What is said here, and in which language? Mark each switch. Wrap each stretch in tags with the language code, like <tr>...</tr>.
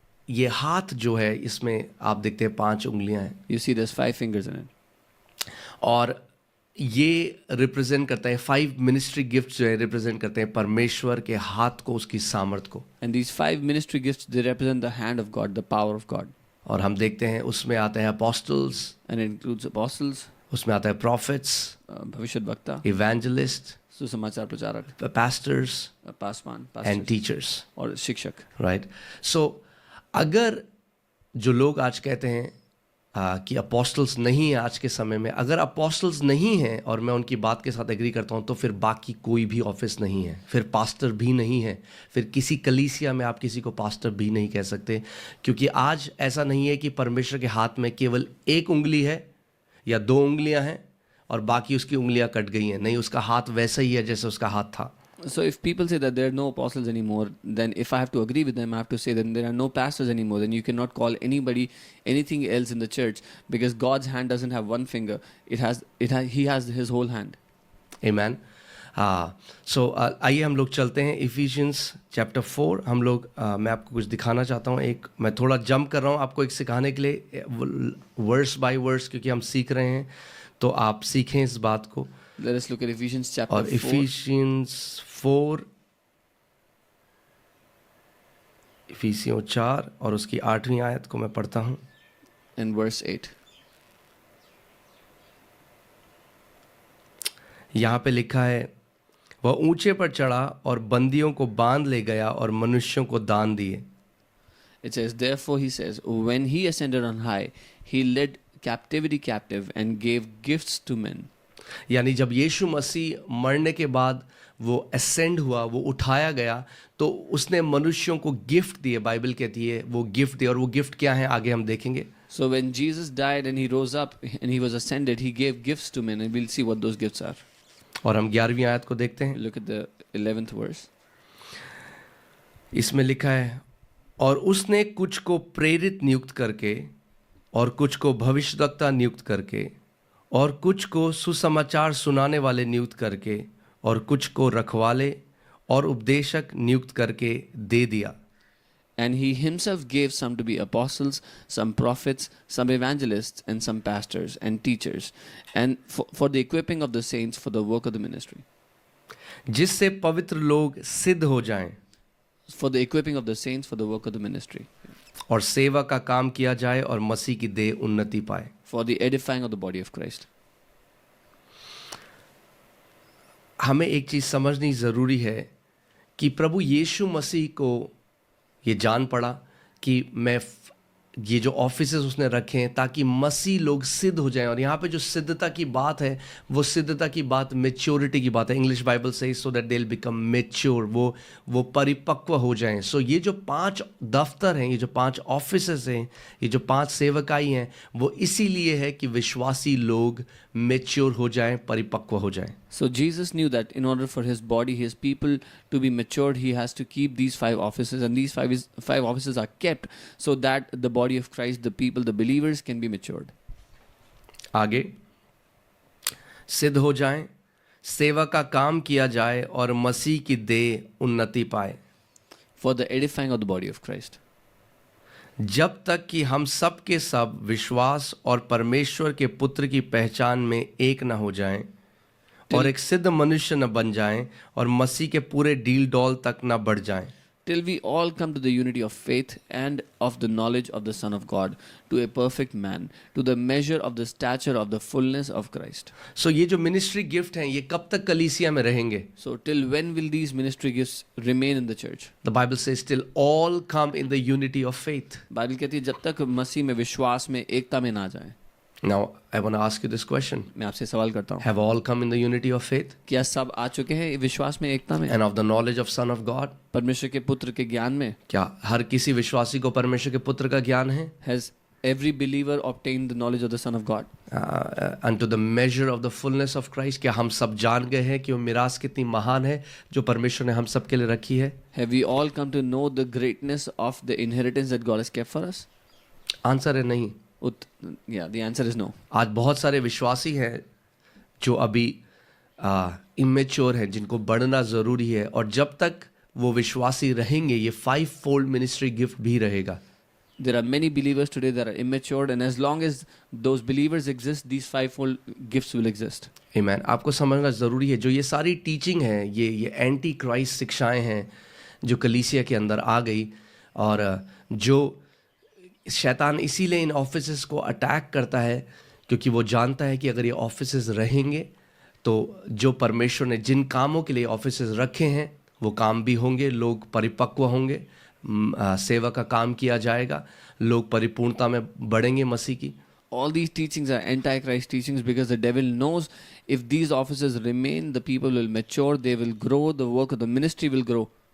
<hi>ये हाथ जो है इसमें आप देखते हैं 5 उंगलियां हैं.</hi> <en>you see there's 5 fingers in it.</en> <hi>और ये रिप्रेजेंट करता है 5 मिनिस्ट्री गिफ्ट जो है रिप्रेजेंट करते हैं परमेश्वर के हाथ को, उसकी सामर्थ को.</hi> <en>And these 5 ministry gifts, they represent the hand of God, the power of God.</en> <hi>और हम देखते हैं उसमें आता है apostles,</hi> <en>And it includes apostles,</en> <hi>उसमें आता है prophets, भविष्यद्वक्ता,</hi> <en>evangelist,</en> <hi>सुसमाचार प्रचारक,</hi> <en>pastors</en> <hi>Paswan,</hi> <en>and pastors, teachers,</en> <hi>और शिक्षक.</hi> <en>right? So</en> <hi>अगर जो लोग आज कहते हैं कि अपोस्टल्स नहीं है आज के समय में, अगर अपोस्टल्स नहीं हैं और मैं उनकी बात के साथ एग्री करता हूं, तो फिर बाकी कोई भी ऑफिस नहीं है, फिर पास्टर भी नहीं है, फिर किसी कलीसिया में आप किसी को पास्टर भी नहीं कह सकते, क्योंकि आज ऐसा नहीं है कि परमेश्वर के हाथ में केवल एक उंगली है या दो उंगलियां हैं और बाकी उसकी उंगलियां कट गई हैं। नहीं, उसका हाथ वैसा ही है जैसे उसका हाथ था।</hi> <en>So if people say that there are no apostles anymore, then if I have to agree with them, I have to say that there are no pastors anymore. Then you cannot call anybody anything else in the church, because God's hand doesn't have one finger. He has his whole hand. Amen.</en> <hi>सो आइए हम लोग चलते हैं efficiency chapter 4। हम लोग मैं आपको कुछ दिखाना चाहता हूँ। मैं थोड़ा जंप कर रहा हूँ आपको एक सिखाने के लिए, वर्स बाय वर्स, क्योंकि हम सीख रहे हैं, तो आप सीखें इस बात को।</hi> <en>Let us look at Ephesians chapter</en> <hi>और</hi> <en>4</en> <hi>इफिशियंस 4, इफिसियों 4 और उसकी 8वीं आयत को मैं पढ़ता हूँ।</hi> <en>and verse 8.</en> <hi>यहाँ पे लिखा है, वह ऊंचे पर चढ़ा और बंदियों को बांध ले गया और मनुष्यों को दान दिए।</hi> <en>It says, therefore he says, when he ascended on high, he led captivity captive and gave gifts to men.</en> <hi>यानी जब यीशु मसीह मरने के बाद वो असेंड हुआ, वो उठाया गया, तो उसने मनुष्यों को गिफ्ट दिए। बाइबल कहती है वो गिफ्ट दिए, और वो गिफ्ट क्या है आगे हम देखेंगे।</hi> <en>So when Jesus died and he rose up and he was ascended, he gave gifts to men, and we'll see what those gifts are.</en> <hi>और हम 11वीं आयत को देखते हैं।</hi> <en>Look at the 11th verse.</en> <hi>इसमें लिखा है, और उसने कुछ को प्रेरित नियुक्त करके, और कुछ को भविष्यद्वक्ता नियुक्त करके, और कुछ को सुसमाचार सुनाने वाले नियुक्त करके, और कुछ को रखवाले और उपदेशक नियुक्त करके दे दिया।</hi> <en>And he himself gave some to be apostles, some prophets, some evangelists, and some pastors and teachers, and for the equipping of the saints for the work of the ministry.</en> <hi>जिससे पवित्र लोग सिद्ध हो जाएं</hi> <en>For the equipping of the saints for the work of the ministry.</en> <hi>और सेवा का काम किया जाए और मसीह की देह उन्नति पाए।</hi> <en>For the edifying of the body of Christ.</en> <hi>हमें एक चीज़ समझनी ज़रूरी है कि प्रभु यीशु मसीह को ये जान पड़ा कि ये जो ऑफिसेस उसने रखे हैं ताकि मसीह लोग सिद्ध हो जाएं। और यहाँ पे जो सिद्धता की बात है, वो सिद्धता की बात मैच्योरिटी की बात है। इंग्लिश बाइबल से</hi> <en>so that they will become mature,</en> <hi>वो परिपक्व हो जाएं। सो ये जो 5 दफ्तर हैं, ये जो 5 ऑफिसेस हैं, ये जो 5 सेवकाई हैं, वो इसीलिए है कि विश्वासी लोग मैच्योर हो जाएं, परिपक्व हो जाएं।</hi> <en>So Jesus knew that in order for his body, his people to be matured, he has to keep these 5 offices, and these 5 offices are kept so that the body of Christ, the people, the believers can be matured.</en> <hi>आगे, सिद्ध हो जाएं, सेवा का काम किया जाए और मसीह की देह उन्नति पाए।</hi> <en>For the edifying of the body of Christ.</en> <hi>जब तक कि हम सब के सब विश्वास और परमेश्वर के पुत्र की पहचान में एक न हो जाएं और एक सिद्ध मनुष्य न बन जाएं और मसीह के पूरे डील डॉल तक न बढ़ जाएं।</hi> <en>Till we all come to the unity of faith and of the knowledge of the Son of God, to a perfect man, to the measure of the stature of the fullness of Christ.</en> <hi>So ये जो ministry gift हैं, ये कब तक कलीसिया में रहेंगे?</hi> <en>So till when will these ministry gifts remain in the church? The Bible says till all come in the unity of faith.</en> <hi>Bible कहती है जब तक मसीह में विश्वास में एकता में ना जाए।</hi> <en>Now I want to ask you this question.</en> <hi>मैं आपसे सवाल करता हूँ,</hi> <en>Have all come in the unity of faith</en> <hi>क्या सब आ चुके हैं विश्वास में एकता में</hi> <en>and of the knowledge of Son of God?</en> <hi>परमेश्वर के पुत्र के ज्ञान में? क्या हर किसी विश्वासी को परमेश्वर के पुत्र का ज्ञान है?</hi> <en>Has every believer obtained the knowledge of the Son of God? Unto the measure of the fullness of Christ.</en> <hi>क्या हम सब जान गए हैं कि वो मिरास कितनी महान है जो परमेश्वर ने हम सब के लिए रखी है?</hi> <en>Have we all come to know the greatness of the inheritance that God has kept for us?</en> <hi>Answer है नहीं।</hi> <en>Yeah, the answer is no.</en> <hi>आज बहुत सारे विश्वासी हैं जो अभी इमेच्योर हैं, जिनको बढ़ना ज़रूरी है, और जब तक वो विश्वासी रहेंगे ये 5-fold मिनिस्ट्री गिफ्ट भी रहेगा।</hi> <en>There are many believers today that are immature, and as long as those believers exist, these 5-fold gifts will exist. Amen.</en> <hi>आपको समझना ज़रूरी है, जो ये सारी टीचिंग है, ये एंटी क्राइस्ट शिक्षाएं हैं जो कलीसिया के अंदर आ गई, और जो शैतान इसीलिए इन ऑफिसेस को अटैक करता है क्योंकि वो जानता है कि अगर ये ऑफिसेस रहेंगे तो जो परमेश्वर ने जिन कामों के लिए ऑफिसेस रखे हैं वो काम भी होंगे, लोग परिपक्व होंगे, सेवा का काम किया जाएगा, लोग परिपूर्णता में बढ़ेंगे मसीह की।</hi> <en>all these teachings are antichrist teachings because the devil knows if these offices remain, the people will mature, they will grow, the work of the ministry will grow.</en>